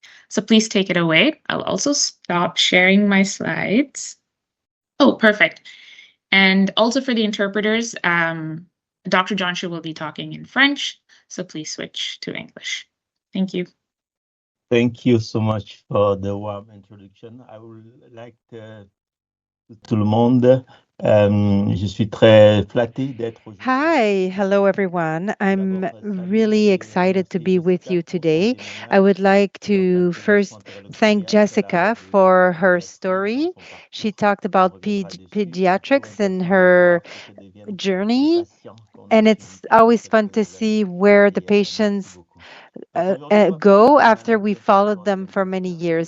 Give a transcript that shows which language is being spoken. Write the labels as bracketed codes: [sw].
[en] So please take it away. I'll also stop sharing my slides. Oh, perfect. And also for the interpreters, Dr. Jantchou will be talking in French, so please switch to English. Thank you. Thank you so much for the warm introduction. I would like [fr] tout le monde. Je suis très flatté d'être aujourd'hui. [en] Hi, hello everyone. I'm really excited to be with you today. I would like to first thank Jessica for her story. She talked about pediatrics and her journey, and it's always fun to see where the patients go after we followed them for many years.